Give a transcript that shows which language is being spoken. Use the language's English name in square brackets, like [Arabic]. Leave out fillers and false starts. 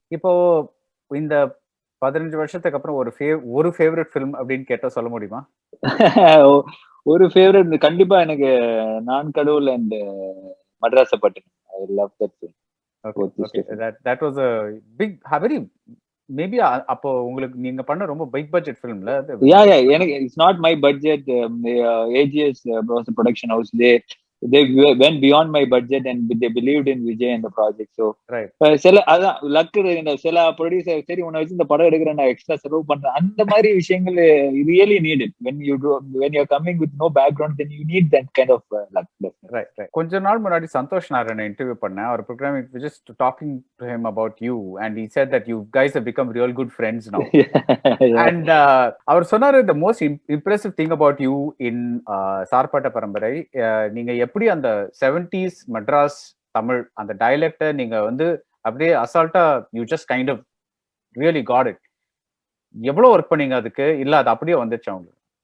[Tamil] இப்போ இந்த 15 வருஷத்துக்கு அப்புறம் ஒரு ஃபேவரட் ஃபிலிம் அப்படின்னு கேட்டா சொல்ல முடியுமா? ஒரு ஃபேவரட் கண்டிப்பா எனக்கு நான் கடவுள் and Madrasapattinam. [English] I love that film. Okay. That was a big, very maybe [Tamil] அப்போ உங்களுக்கு நீங்க பண்ண ரொம்ப பிக் பட்ஜெட் ஃபிலிம்ல. எனக்கு [English] It's not my budget. AGS production house they went beyond my budget and they believed in Vijay and the project. [Tamil] So சில அதான் luck. சில producer சரி உன்னை வச்சு இந்த படம் எடுக்கிறேன் நான் எக்ஸ்ட்ரா செலவு பண்றேன், அந்த மாதிரி விஷயங்கள் [English] Really needed when you're coming with no background, then you need that kind of luck. Right. [Tamil] கொஞ்ச நாள் முன்னாடி சந்தோஷ் நாராயணன் இன்டர்வியூ பண்ணேன். அவர் program [English] just talking to him about you and he said that you guys have become real good friends now. [Tamil] And அவர் சொன்னாரு [English] the most impressive thing about you in [Tamil] Sarpatta பரம்பரை, நீங்க எப்படி அந்த 70s Madras Tamil அந்த டயலெக்ட நீங்க வந்து அப்படியே அசால்ட்டா [English] You just kind of really got it. [Tamil] எவ்வளவு ஒர்க் பண்ணீங்க அதுக்கு, இல்ல அது அப்படியே வந்துச்சு உங்களுக்கு?